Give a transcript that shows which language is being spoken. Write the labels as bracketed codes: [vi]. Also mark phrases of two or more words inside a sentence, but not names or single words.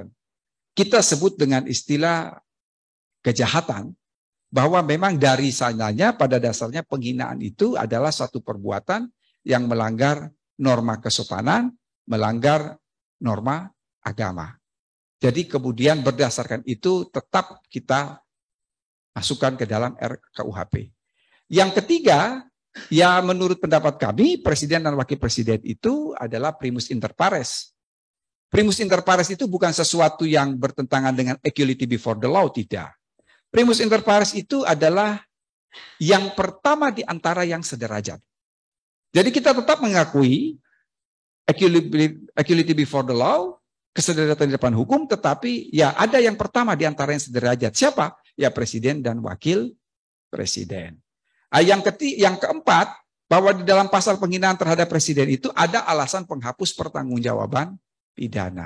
[id] Kita sebut dengan istilah kejahatan, bahwa memang dari sananya pada dasarnya penghinaan itu adalah suatu perbuatan yang melanggar norma kesopanan, melanggar norma agama. Jadi kemudian berdasarkan itu tetap kita masukkan ke dalam RKUHP. Yang ketiga, ya menurut pendapat kami, Presiden dan Wakil Presiden itu adalah [la] primus inter pares. Primus inter pares [id] itu bukan sesuatu yang bertentangan dengan [en] equality before the law, [id] tidak. [la] Primus inter pares [id] itu adalah yang pertama di antara yang sederajat. Jadi kita tetap mengakui [en] equality before the law, [id] kesederajatan di depan hukum, tetapi ya ada yang pertama di antara yang sederajat. Siapa? Ya Presiden dan Wakil Presiden. Yang keempat, bahwa di dalam pasal penghinaan terhadap Presiden itu ada alasan penghapus pertanggungjawaban pidana.